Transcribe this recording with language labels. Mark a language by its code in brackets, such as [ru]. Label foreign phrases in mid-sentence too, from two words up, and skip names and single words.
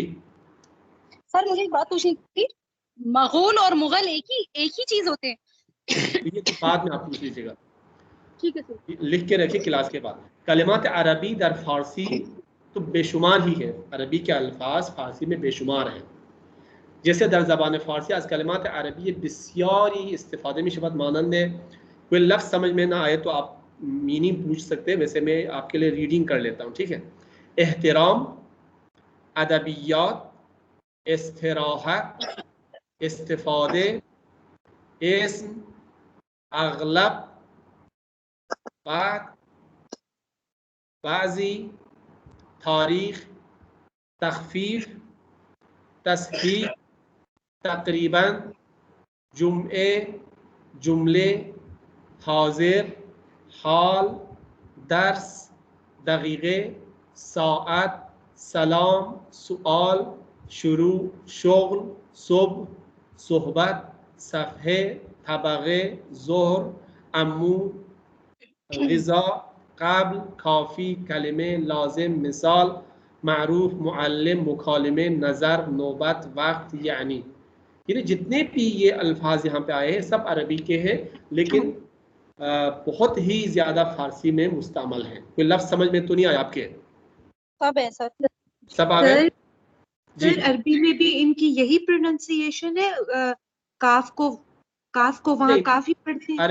[ur] سر مجھے ایک بات پوچھنی تھی، مغول اور مغل ایک ہی چیز ہوتے ہیں؟ یہ تو بعد میں آپ پوچھ لیجیے گا، ٹھیک ہے سر، لکھ کے رکھے کلاس کے بعد. [fa] کلمات عربی در فارسی [ur] تو بے شمار ہی ہے. عربی کے الفاظ فارسی میں بے شمار ہیں. [fa] جیسے در زبان فارسی از کلمات عربی بسیاری استفاده می شود. [ur] مانند کوئی لفظ سمجھ میں نہ آئے تو آپ میننگ پوچھ سکتے ہیں، ویسے میں آپ کے لیے ریڈنگ کر لیتا ہوں. ٹھیک ہے. [fa] احترام، ادبیات، استراحت، استفاده، اسم، اغلب، بعد، بعضی، تاریخ، تخفیف، تصحیح، تقریباً، جمعے، جملے، حاضر، حال، درس، دقیقے، ساعت، سلام، سؤال، شروع، شغل، صبح، صحبت، صفحے، طبقے، ظہر، عمود، غذا، قبل، کافی، کلمے، لازم، مثال، معروف، معلم، مکالمے، نظر، نوبت، وقت. [ur] یعنی جتنے بھی یہ الفاظ یہاں پہ آئے ہیں سب عربی کے ہیں، لیکن بہت ہی زیادہ فارسی میں مستعمل ہیں. کوئی لفظ سمجھ میں تو نہیں آیا آپ کے؟ سب ہے سر. سب آ گئے؟ جی عربی میں بھی ان کی یہی پروننسیشن ہے، کاف کو وہاں کافی پڑھتے ہیں.